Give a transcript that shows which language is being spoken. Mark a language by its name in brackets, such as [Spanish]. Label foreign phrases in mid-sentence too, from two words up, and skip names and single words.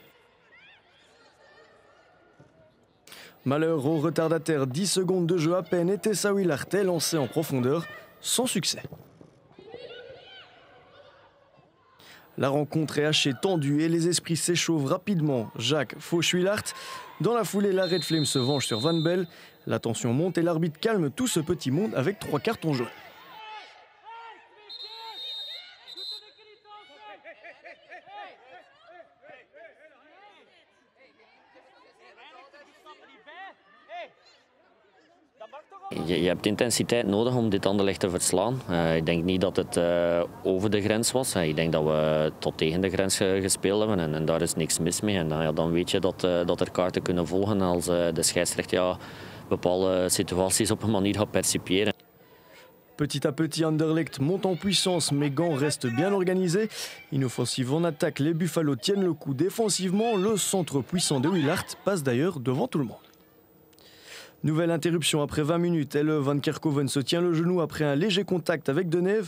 [French] Malheur au retardataire, 10 secondes de jeu à peine et Tessa Willart est lancé en profondeur, sans succès. La rencontre est hachée, tendue et les esprits s'échauffent rapidement. Jacques Fauch-Willart. Dans la foulée, la Red Flame se venge sur Van Bell. La tension monte et l'arbitre calme tout ce petit monde avec 3 cartons jaunes. [Dutch] Je hebt intensiteit nodig om dit Anderlecht te verslaan. Ik denk niet dat het over de grens was. Ik denk dat we tot tegen de grens gespeeld hebben en daar is niks mis mee. En dan weet je dat er kaarten kunnen volgen als de scheidsrechter bepaalde situaties op een manier gaat percipiëren. [French] Petit à petit, Anderlecht monte en puissance, mais Gand reste bien organisé. Inoffensive en attaque, les Buffalo tiennent le coup défensivement. Le centre puissant de Willart passe d'ailleurs devant tout le monde. Nouvelle interruption après 20 minutes. Elle, Van Kerkhoven se tient le genou après un léger contact avec Deneve.